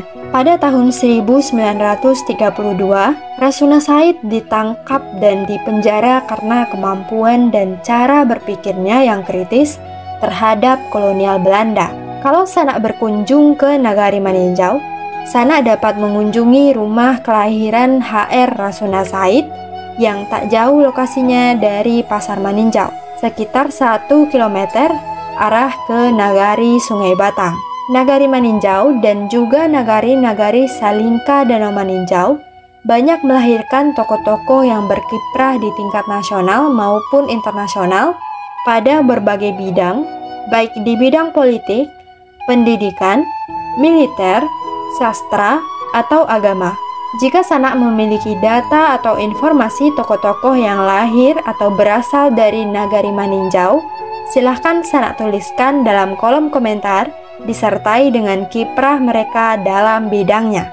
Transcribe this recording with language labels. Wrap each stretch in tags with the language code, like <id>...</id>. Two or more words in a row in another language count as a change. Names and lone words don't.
<id>Pada tahun 1932, Rasuna Said ditangkap dan dipenjara karena kemampuan dan cara berpikirnya yang kritis terhadap kolonial Belanda. Kalau Sanak berkunjung ke Nagari Maninjau, Sanak dapat mengunjungi rumah kelahiran HR Rasuna Said yang tak jauh lokasinya dari Pasar Maninjau. sekitar 1 km arah ke Nagari Sungai Batang. Nagari Maninjau dan juga nagari-nagari Salingka Danau Maninjau banyak melahirkan tokoh-tokoh yang berkiprah di tingkat nasional maupun internasional pada berbagai bidang, baik di bidang politik, pendidikan, militer, sastra, atau agama. Jika Sanak memiliki data atau informasi tokoh-tokoh yang lahir atau berasal dari Nagari Maninjau, silahkan Sanak tuliskan dalam kolom komentar disertai dengan kiprah mereka dalam bidangnya.</id>